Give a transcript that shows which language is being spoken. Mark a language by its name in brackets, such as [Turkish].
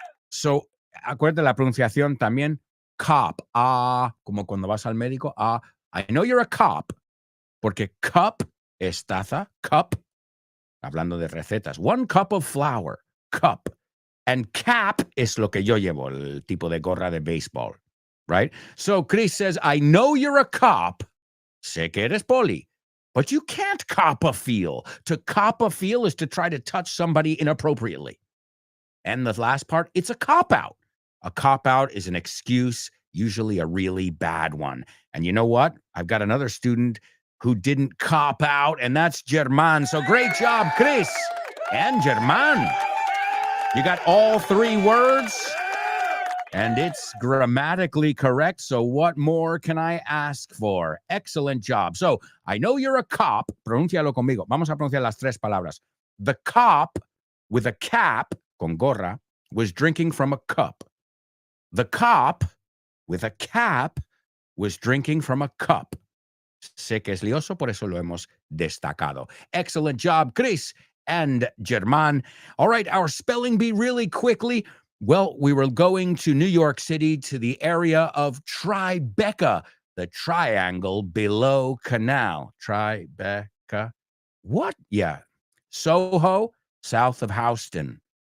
[Spanish] So, acuérdate la pronunciación también. Cop. Como cuando vas al médico. [English] I know you're a cop. [Spanish] Porque cup es taza. Cup. Hablando de recetas. [English] 1 cup of flour. Cup. [Spanish] And cap es lo que yo llevo, el tipo de gorra de béisbol, right? [English] So Chris says, I know you're a cop. [Spanish] Sé que eres poli. [English] But you can't cop a feel. To cop a feel is to try to touch somebody inappropriately. And the last part, it's a cop-out. A cop-out is an excuse, usually a really bad one. And you know what? I've got another student who didn't cop out, and that's German. So great job, Chris and German. You got all 3 words, and it's grammatically correct. So what more can I ask for? Excellent job. So I know you're a cop. [Spanish] Pronúncialo conmigo. Vamos a pronunciar las 3 palabras. [English] The cop with a cap, [Spanish] con gorra, [English] was drinking from a cup. The cop with a cap was drinking from a cup. [Spanish] Sé que es lioso, por eso lo hemos destacado. [English] Excellent job, Chris and German. All right, our spelling bee really quickly. Well, we were going to New York City to the area of Tribeca, the triangle below Canal. Tribeca. What? Yeah. Soho, south of Houston.